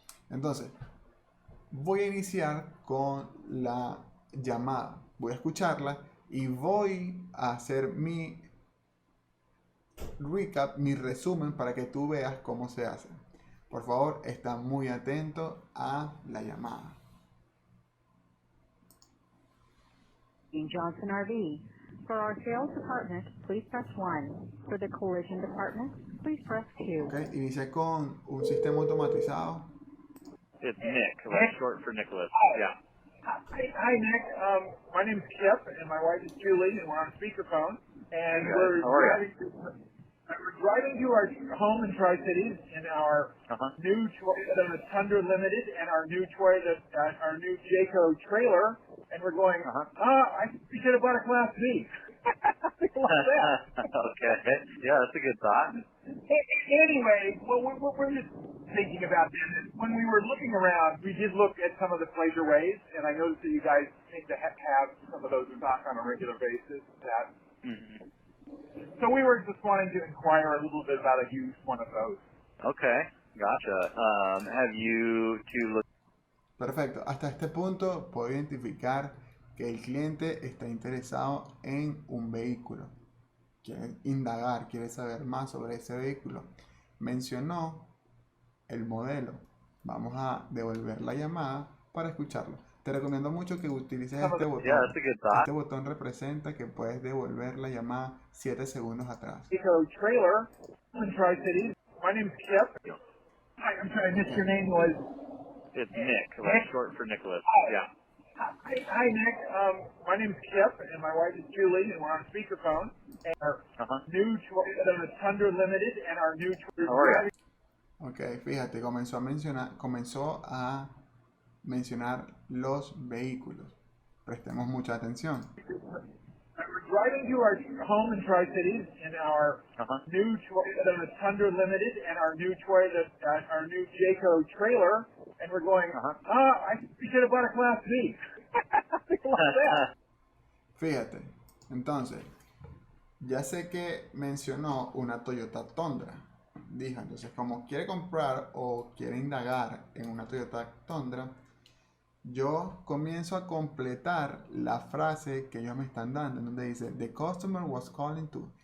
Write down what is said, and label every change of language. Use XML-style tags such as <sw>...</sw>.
<es>Entonces, voy a iniciar con la llamada. Voy a escucharla y voy a hacer mi recap, mi resumen para que tú veas cómo se hace. Por favor, está muy atento a la llamada.</es> <en>Johnson RV. For our sales department, please press 1. For the collision department, please press 2.</en> <es>Okay, inicia con un sistema automatizado.</es> <en>It's Nick, like short for Nicholas. Yeah. Hi, Nick. My name's Kip, and my wife is Julie, and we're on speakerphone. And Hey guys, how are you? we're driving to our home in Tri-Cities in our new Toyota Tundra Limited and our new Toyota, our new Jayco trailer, and we're going, I think we should have bought a Class B. Okay. Yeah, that's a good thought. Anyway, well, we're just thinking about this. When we were looking around, we did look at some of the pleasure ways, and I noticed that you guys seem to have some of those in stock on a regular basis. So we were just wanting to inquire a little bit about a used one of those. Okay, gotcha. Have you to look?</en> <es>Perfecto. Hasta este punto puedo identificar que el cliente está interesado en un vehículo. Quiere indagar, quiere saber más sobre ese vehículo. Mencionó el modelo. Vamos a devolver la llamada para escucharlo. Te recomiendo mucho que utilices este botón.</es> <en>Yeah, that's a good thought.</en> <es>Este botón representa que puedes devolver la llamada 7 segundos atrás.</es> <en>Trailer in Tri-Cities. My name's Kip. I'm sorry, I missed your name was... It's Nick, like short for Nicholas. Yeah. Hi, Nick. My name's Kip, and my wife is Julie, and we're on speakerphone. And our new Toyota Tundra Limited and our new Toyota... How are you?</en> <es>Ok, fíjate, comenzó a mencionar los vehículos. Prestemos mucha atención.</es> <en>We're driving to our home in Tri-Cities in our new Toyota Tundra Limited and our new Toyota, our new Jayco trailer, and we're going, I think we should have bought a Class B.</en> <es>Fíjate, entonces, ya sé que mencionó una Toyota Tundra. Dijo, entonces, como quiere comprar o quiere indagar en una Toyota Tundra, yo comienzo a completar la frase que ellos me están dando, en donde dice,</es> <en>the customer was calling to.</en>